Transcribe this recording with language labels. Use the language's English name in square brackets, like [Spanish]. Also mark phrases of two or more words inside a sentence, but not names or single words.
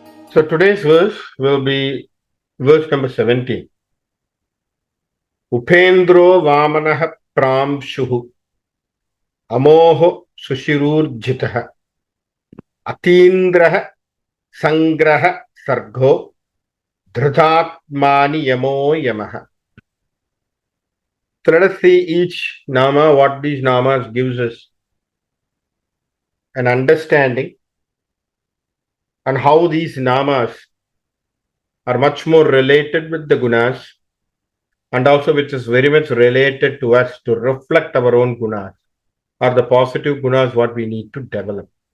[English] So today's verse will be verse number 17. [Sanskrit] Upendro Vamanah Pramshuhu Amoho Sushirurjitaha Atindraha Sangraha Sargo Dhritatmani Yamo Yamaha. [English] So let us see each nama, what these namas gives us an understanding and how these namas are much more related with the gunas and also which is very much related to us to reflect our own gunas or the positive gunas what we need to develop.